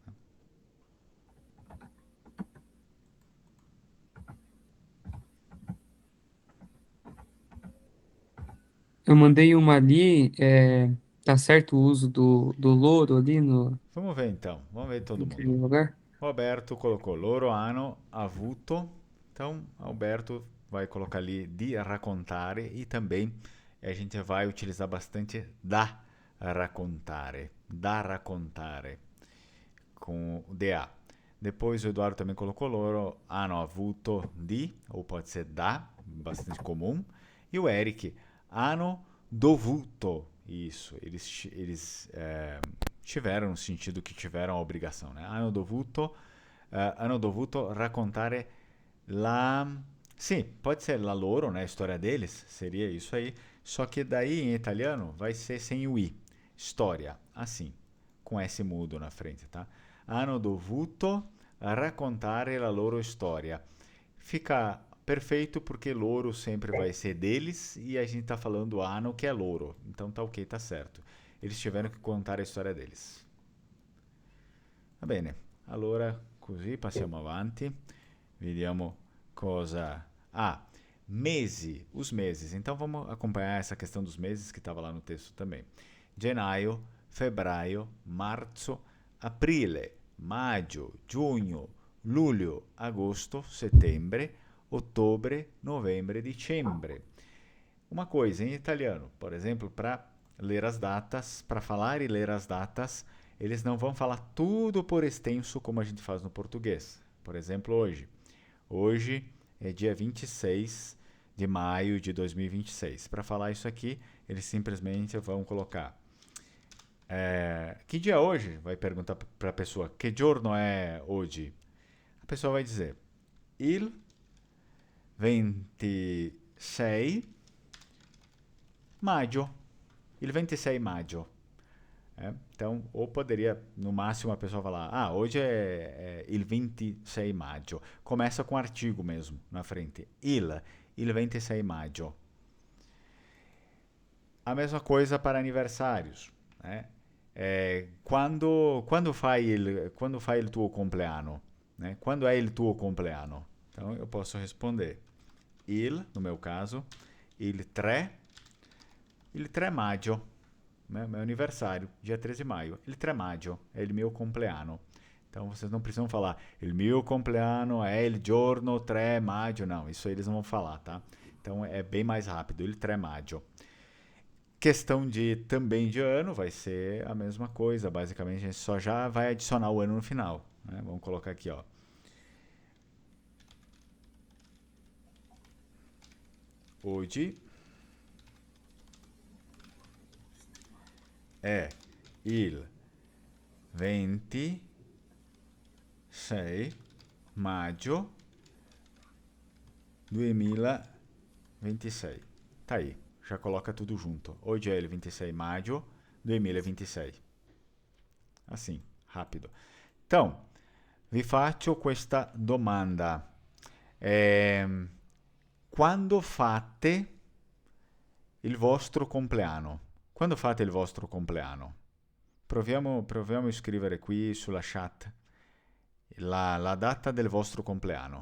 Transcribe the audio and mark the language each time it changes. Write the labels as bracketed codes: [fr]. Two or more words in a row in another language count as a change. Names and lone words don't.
[pt] Eu mandei uma ali, tá certo o uso do louro ali no, Vamos ver então, vamos ver todo em mundo. primeiro lugar? [it] Roberto colocou loro hanno avuto, [pt] então Alberto vai colocar ali [it] di raccontare [pt] e também a gente vai utilizar bastante [it] da raccontare [pt] com o DA. Depois o Eduardo também colocou [it] loro hanno avuto di, [pt] ou pode ser da, bastante comum. E o Eric, [it] hanno dovuto, [pt] isso, eles tiveram no sentido que tiveram a obrigação, né? [it] Hanno dovuto raccontare la... [pt] Sim, pode ser [it] la loro, [pt] né? A história deles, seria isso aí. Só que daí em italiano vai ser sem o i. História, assim, com S mudo na frente, tá? [it] Hanno dovuto raccontare la loro storia. [pt] Fica perfeito porque loro sempre vai ser deles e a gente tá falando hanno que é loro. Então tá ok, tá certo. Eles tiveram que contar a história deles. [it] Va bene, allora così passiamo avanti. Vediamo cosa... Ah, mesi, [pt] os meses. Então vamos acompanhar essa questão dos meses que estava lá no texto também. [it] Gennaio, febbraio, marzo, aprile, maggio, giugno, luglio, agosto, settembre, ottobre, novembre, dicembre. [pt] Uma coisa em italiano, por exemplo, para ler as datas, para falar e ler as datas, eles não vão falar tudo por extenso como a gente faz no português. Por exemplo, hoje. Hoje é dia 26 de maio de 2026. Para falar isso aqui, eles simplesmente vão colocar que dia é hoje? Vai perguntar para a pessoa, que giorno é hoje? A pessoa vai dizer, [it] il 26 maggio. Il 26 maggio. [pt] Então, ou poderia, no máximo, a pessoa falar, hoje é [it] il 26 maggio. [pt] Começa com artigo mesmo, na frente. [it] Il 26 maggio. [pt] A mesma coisa para aniversários, né? [it] Quando fai il tuo compleanno? [pt] Né? Quando é [it] il tuo compleanno? [pt] Então, eu posso responder no meu caso, [it] il 3 maggio. [pt] Meu aniversário, dia 13 de maio. [it] Il 3 maggio é il mio compleanno. [pt] Então vocês não precisam falar [it] il mio compleanno è il giorno 3 maggio. [pt] Não, isso eles não vão falar, tá? Então é bem mais rápido, [it] il 3 maggio. [pt] Questão também de ano vai ser a mesma coisa. Basicamente a gente só já vai adicionar o ano no final, né? Vamos colocar aqui, ó. Hoje è [it] il 26 maggio 2026. [pt] Tá aí, já coloca tudo junto. Hoje é [it] il 26 maggio 2026. [pt] Assim, rápido. Então, [it] Vi faccio questa domanda. Quando fate il vostro compleanno? Quando fate il vostro compleanno? Proviamo a scrivere qui sulla chat la data del vostro compleanno.